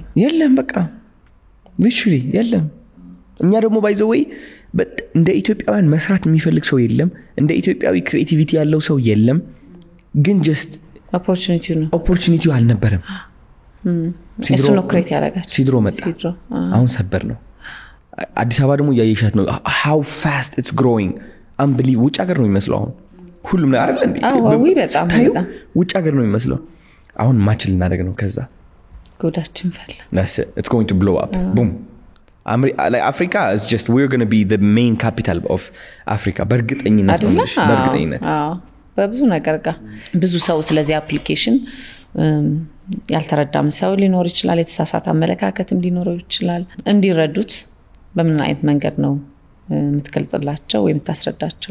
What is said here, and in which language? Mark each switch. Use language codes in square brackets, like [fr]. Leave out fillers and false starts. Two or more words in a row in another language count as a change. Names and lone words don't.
[am] የለም በቃ ሊትራሊ የለም። እኛ ደግሞ ባይዘወይ እንደ ኢትዮጵያውያን መስራት የሚፈልግ ሰው የለም። እንደ ኢትዮጵያዊ ክሪኤቲቪቲ ያለው ሰው የለም። ግን [en] just opportunity [am] አልነበረም። እሱ ነው ክሬት ያደረጋቸው። ሲድሮ መጣ፣ አሁን ሰበር ነው። አዲስ አበባ ደግሞ እያየሻት ነው። [en] how fast it's growing unbelievable። [am] ውጭ ሀገር ነው የሚመስለው አሁን ሁሉም ነገር አይደል እንዴ? በጣም ውጭ ሀገር ነው የሚመስለው። አሁን ማች ልናደርግ ነው። ከዛ ጎዳችን ፈላ። [en] it's going to blow up boom። Africa is just we're going to be the main capital of Africa [am] በእርግጠኝነት ነው። በእርግጠኝነት በብዙ ነገር ጋር ብዙ ሰው ስለዚህ አፕሊኬሽን ያልተረዳም ሰው ሊኖር ይችላል። የተሳሳተ አመለካከትም ሊኖረው ይችላል። እንዲረዱት በምን አይነት መንገድ ነው የምትገልጽላቸው ወይ የምታስረዳቸው?